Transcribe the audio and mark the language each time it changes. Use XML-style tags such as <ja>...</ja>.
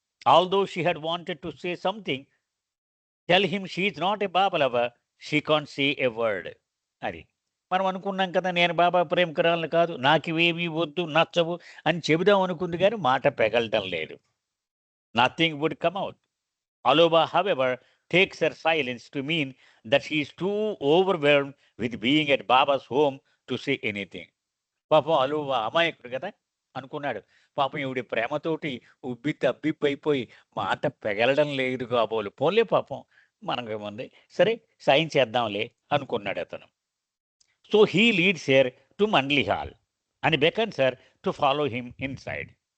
<en>Although she had wanted to say something, tell him she is not a Baba lover, she can't say a word.</en> <te>అది. మనం అనుకున్నాం కదా! నేను బాబా ప్రేమికురాలిని కాదు. నాకివేమీ వద్దు, నచ్చవు అని చెబుదాం అనుకుంది గానీ మాట పెగలటం లేదు.</te> <en>Nothing would come out. Aloba, however, takes her silence to mean that she is too overwhelmed with being at Baba's home to say anything.</en> <te>పాపం అలోబా అమాయకుడు కదా! అనుకున్నాడు. పాపం ఈవిడ ప్రేమతోటి ఉబ్బి తబ్బిబ్బయిపోయి మాట పెగలడం లేదు కాబోలు. పోన్లే పాపం మనకేముంది. సరే సాయం చేద్దాంలే అనుకున్నాడతను.</te> <en>So he leads her to mandali hall and beckons her to follow him inside.</en>